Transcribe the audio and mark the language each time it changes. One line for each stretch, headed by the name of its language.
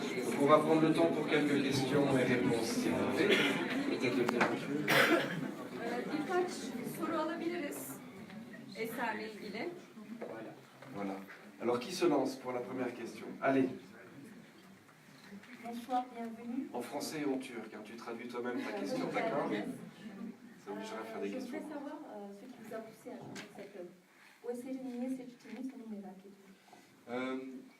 French: Donc on va prendre le temps pour quelques questions et réponses, s'il vous plaît. Peut-être le téléphone.
Turkish: Birkaç soru alabiliriz eserle ilgili.
French: Voilà. Alors qui se lance pour la première question? Allez. Bonsoir, bienvenue. En français et en turc, hein. Tu traduis toi-même ta question, d'accord? Ça obligera à faire des Je questions. voudrais savoir ce qui vous a poussé à joindre cette œuvre.
Turkish: Bu eseri niye seçtiğiniz onu merak ediyorum.